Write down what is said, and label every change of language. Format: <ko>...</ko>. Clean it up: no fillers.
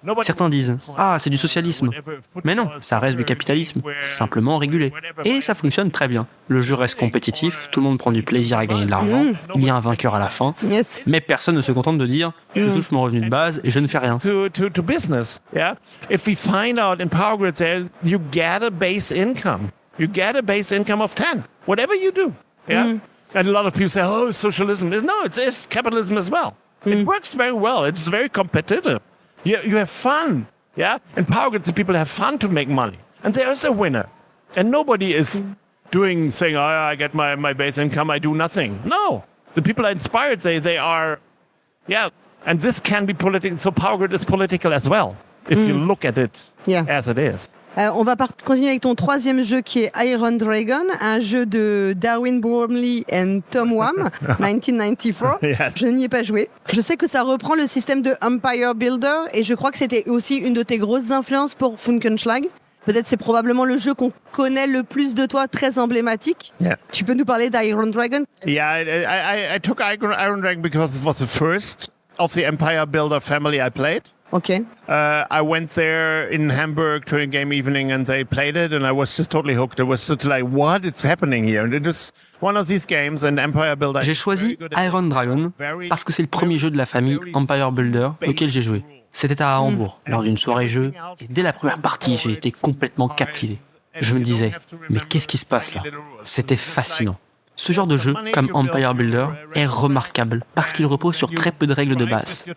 <fr>Certains disent « Ah, c'est du socialisme ». Mais non, ça reste du capitalisme, simplement régulé. Et ça fonctionne très bien. Le jeu reste compétitif, tout le monde prend du plaisir à gagner de l'argent, il y a un vainqueur à la fin, mais personne ne se contente de dire « Je touche mon revenu de base et je ne fais rien ».</fr> <en>To business, yeah. If we find out in Power Grid there, you get a base income. You get a base income of 10, whatever you do, yeah. And a lot of people say, "Oh, socialism." No, it's capitalism as well. It works very well. It's very competitive. You have fun, yeah. In Power Grid, the people have fun to make money, and there is a winner, and nobody is saying, "Oh, I get my base income, I do nothing." No, the people are inspired. They are, yeah. And this can be political. So Power Grid is political as well, if you look at it as it is.</en> <fr>On va continuer avec ton troisième jeu qui est Iron Dragon, un jeu de Darwin Bromley et Tom Wham, 1994.</fr> <en>Yes.</en> <fr>Je n'y ai pas joué. Je sais que ça reprend le système de Empire Builder et je crois que c'était aussi une de tes grosses influences pour Funkenschlag. Peut-être c'est probablement le jeu qu'on connaît le plus de toi, très emblématique.</fr> <en>Yeah.</en> <fr>Tu peux nous parler d'Iron Dragon?</fr> <en>Yeah, I took Iron Dragon because it was the first of the Empire Builder family I played. Okay. I went there in Hamburg during game evening and they played it and I was just totally hooked. It was just like, what is happening here? And it was one of these games and Empire Builder.</en> <fr>J'ai choisi Iron Dragon parce que c'est le premier jeu de la famille Empire Builder auquel j'ai joué. C'était à Hambourg, lors d'une soirée jeu, et dès la première partie, j'ai été complètement captivé. Je me disais, mais qu'est-ce qui se passe là? C'était fascinant. Ce genre de jeu, comme Empire Builder, est remarquable parce qu'il repose sur très peu de règles de base.</fr>